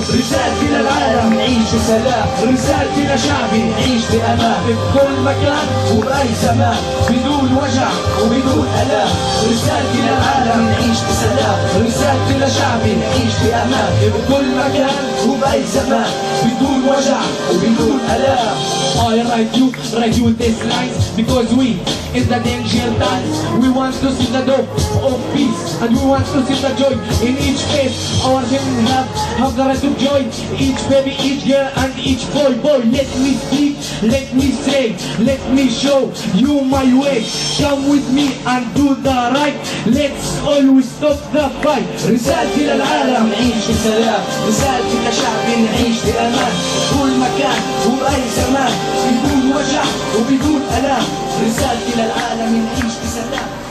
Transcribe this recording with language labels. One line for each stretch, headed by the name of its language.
Arabic: رسالتي للعالم نعيش بسلام، رسالتي لشعبي نعيش بأمان في كل مكان وبأي زمان، بدون وجع وبدون ألام. رسالتي للعالم نعيش بسلام، رسالتي لشعبي نعيش بأمان في كل مكان وبأي زمان، بدون وجع وبدون ألام.
English: I write you these lines because we in the danger times. We want to see the dope of peace and we want to see the joy in each face. Our children have the right of joy. Each baby, each girl and each boy. Let me speak, let me say, let me show you my way. Come with me and do the right. Let's always stop the fight.
Arabic: رسالتي للعالم نعيش في سلام. رسالتي كشعب نعيش في أمان. كل مكان وأي زمان بدون وجع وبدون ألام. رسالتي للعالم نعيش في سلام.